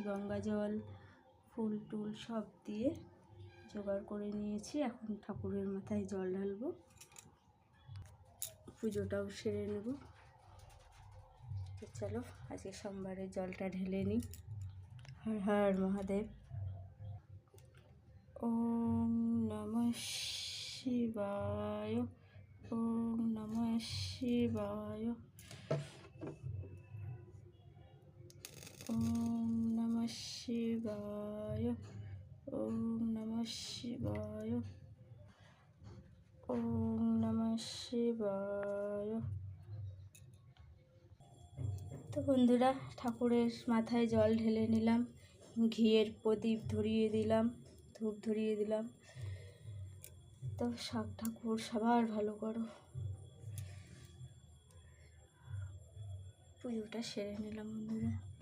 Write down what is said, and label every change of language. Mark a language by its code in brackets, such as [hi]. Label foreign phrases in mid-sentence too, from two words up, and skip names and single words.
[bn] গঙ্গা জল, ফুল টুল সব দিয়ে জোগাড় করে নিয়েছি। এখন ঠাকুরের মাথায় জল ঢালবো, পুজোটাও সেরে নেব। তো চলো আজকে সোমবারে জলটা ঢেলে নিই। হর হর মহাদেব। [sa] ॐ नमः शिवाय, ॐ नमः शिवाय, ॐ नमः शिवाय, ॐ नमः शिवाय, ॐ नमः शिवाय। [bn] তো বন্ধুরা, ঠাকুরের মাথায় জল ঢেলে নিলাম, ঘিয়ের প্রদীপ ধরিয়ে দিলাম, ধূপ ধরিয়ে দিলাম। তো সব ঠাকুর সবার ভালো করো। পুজোটা সেরে নিলাম বন্ধুরা।